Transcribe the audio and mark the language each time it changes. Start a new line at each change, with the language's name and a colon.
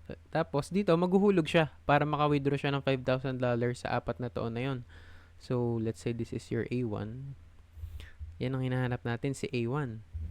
Filipino: Tapos, dito, maghuhulog siya para maka-withdraw siya ng $5,000 sa apat na taon na yon.
English: So, let's say this is your A1.
Filipino: Yan ang hinahanap natin, si A1.